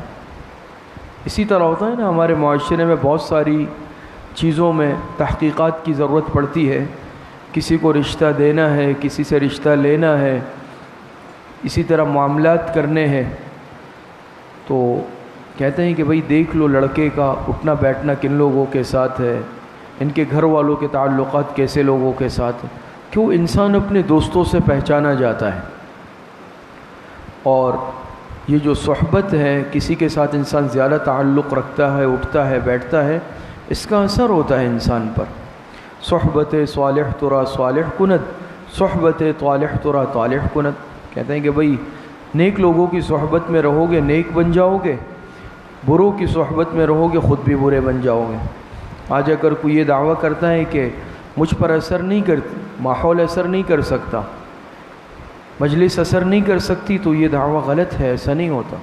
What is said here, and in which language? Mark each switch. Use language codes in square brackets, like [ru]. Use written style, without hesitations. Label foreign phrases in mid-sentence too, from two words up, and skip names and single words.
[ur] اسی طرح ہوتا ہے نا، ہمارے معاشرے میں بہت ساری چیزوں میں تحقیقات کی ضرورت پڑتی ہے، کسی کو رشتہ دینا ہے، کسی سے رشتہ لینا ہے، اسی طرح معاملات کرنے ہیں، تو کہتے ہیں کہ بھئی دیکھ لو لڑکے کا اٹھنا بیٹھنا کن لوگوں کے ساتھ ہے، ان کے گھر والوں کے تعلقات کیسے لوگوں کے ساتھ ہیں۔ کیوں؟ انسان اپنے دوستوں سے پہچانا جاتا ہے، اور یہ جو صحبت ہے، کسی کے ساتھ انسان زیادہ تعلق رکھتا ہے، اٹھتا ہے بیٹھتا ہے، اس کا اثر ہوتا ہے انسان پر۔ [fa] صحبت صالح ترا صالح کند، صحبت طالح ترا طالح کند۔ [ur] کہتے ہیں کہ بھئی نیک لوگوں کی صحبت میں رہو گے نیک بن جاؤ گے، بروں کی صحبت میں رہو گے خود بھی برے بن جاؤ گے۔ آج اگر کوئی یہ دعویٰ کرتا ہے کہ مجھ پر اثر نہیں کرتی، ماحول اثر نہیں کر سکتا، مجلس اثر نہیں کر سکتی، تو یہ دعویٰ غلط ہے، ایسا نہیں ہوتا۔